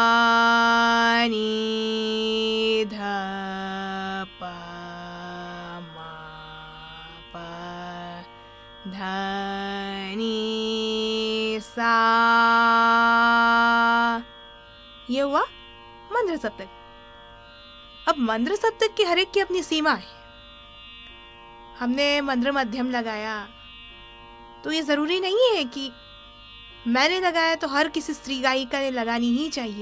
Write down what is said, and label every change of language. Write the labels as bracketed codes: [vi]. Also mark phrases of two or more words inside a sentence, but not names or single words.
[hi] नी ध, प म प ध नी, सा। ये हुआ मंद्र सप्तक। अब मंद्र सप्तक की हर एक की अपनी सीमा है। हमने मंद्र मध्यम लगाया, तो ये जरूरी नहीं है कि मैंने लगाया तो हर किसी स्त्री गायिका ने लगानी ही चाहिए।